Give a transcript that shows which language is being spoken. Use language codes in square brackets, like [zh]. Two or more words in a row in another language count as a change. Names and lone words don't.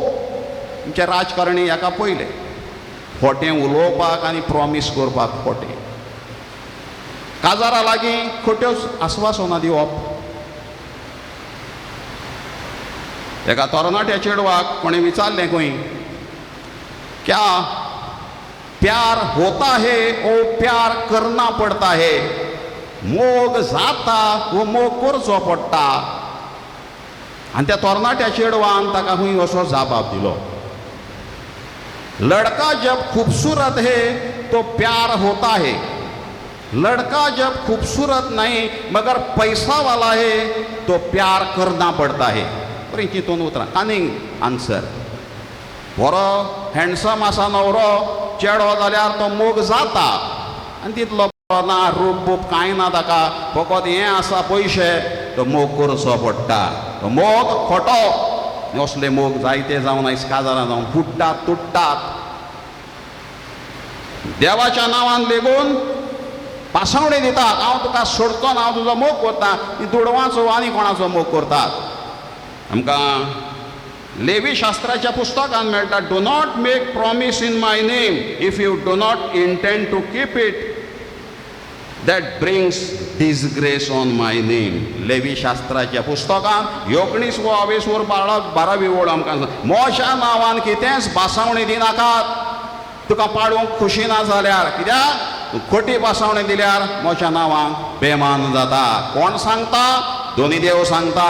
[kok] आमचे राजकारणी हाका पयले खोटें उलोवपाक आनी प्रॉमीस करपाक खोटें. काजारा लागीं खोट्यो आस्वासनां दिवप. एका तरणाट्या चेडवाक कोणें विचारलें खंय, [hi] क्या प्यार होता है ओ प्यार करना पडता है. [kok] मोग जाता वो मोग करचो पडटा. आनी त्या तरणाट्या चेडवान ताका खंय असो जाबाब दिलो, [hi] लड़का जब खूबसूरत है तो प्यार होता है, लड़का जब खूबसूरत नहीं मगर पैसा वाला है तो प्यार करना पड़ता है. [kok] बरें चिंतून उतरां. [en] cunning answer. [kok] बरो हँडसम आसा नवरो चेडो जाल्यार तो मोग जाता. आनी तितलो ना रूप बूप कांय ना ताका, फकत हें आसा पयशे, तो मोग करचो पडटा. तो मोग खोटो. असले मोग जायते जावन आयज काजारां जावन फुट्टात, तुट्टात. देवाच्या नांवान लेगून पासवणी दितात. हांव तुका सोडतो ना, हांव तुजो मोग करता. ती दुडवांचो आनी कोणाचो मोग करतात. आमकां लेवी शास्त्राच्या पुस्तकान मेळटा, [en] Do not make promise in my name if you do not intend to keep it, that brings disgrace on my name. [kok] लेवी शास्त्राच्या पुस्तकान 19 व 20 वर 12वी ओळ आमकां मोशा नांवान कितेंच बासावणी दिनाकात. तुका पाडूंक खुशी ना जाल्यार, कित्याक तूं खोटी बासावणी दिल्यार मोशा नांवान बेमान जाता. कोण सांगता? दोनी देव सांगता.